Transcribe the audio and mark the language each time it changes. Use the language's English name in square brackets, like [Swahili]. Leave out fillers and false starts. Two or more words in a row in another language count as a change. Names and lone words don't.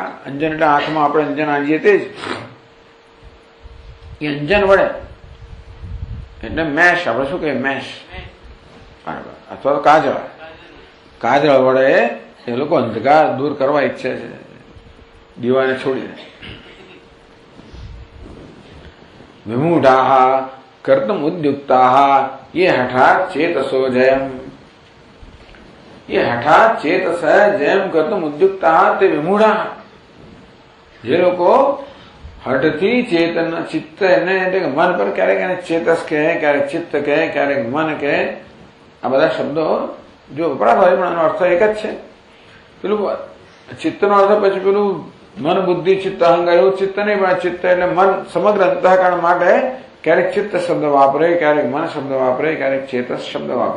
[Gujarati] અંજન એટલે આંખમાં આપણે અંજન આંજીએ તે જ. એ અંજન વડે એટલે મેશ, આપણે શું કહીએ મેશ, અથવા તો કાજળ, કાજળ વડે એ લોકો અંધકાર દૂર કરવા ઈચ્છે છે દીવાને છોડીને. [Sanskrit] વિમૂઢાઃ કર્તુમ ઉદ્યુક્તાઃ ये हठात चेतसो जयम. ये हठात चेतस जयम कर्तुम उद्युक्ता ते विमूढ़ा. [Gujarati] જે લોકો હઠથી ચેતન ચિત્ત એને મન પર ક્યારેક એને ચેતસ કહે, ક્યારેક ચિત્ત કહે, ક્યારેક મન કહે, આ બધા શબ્દો જો વપરાશ હોય પણ એનો અર્થ એક જ છે. પેલું ચિત્તનો અર્થ પછી પેલું મન બુદ્ધિ ચિત્ત અહંકાર એવું ચિત્ત નહીં, પણ ચિત્ત એટલે મન સમગ્ર અંતઃકરણ માટે ક્યારેક ચિત્ત શબ્દ વાપરે, ક્યારેક મન શબ્દ વાપરે, ક્યારેક ચેતસ શબ્દ વાપરે.